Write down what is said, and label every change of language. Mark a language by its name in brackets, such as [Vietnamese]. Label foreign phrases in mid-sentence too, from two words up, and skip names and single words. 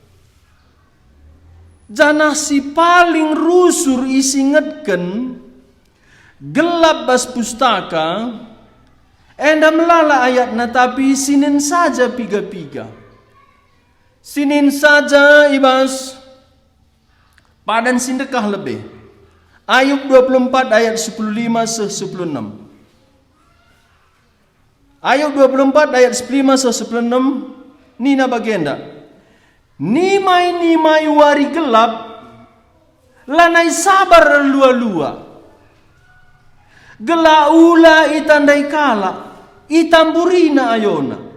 [Batak Karo] Janah si paling rusur isingetken gelap bas pustaka. Enda melala ayatna tapi sinin saja piga-piga. Sinin saja ibas padan sindekah lebih. Ayub 24 ayat 15-16. Ayub 24 ayat 15-16 nina bagenda. Nimai wari gelap lanai sabar lua-lua. Gela ula itandai kala itamburina ayona.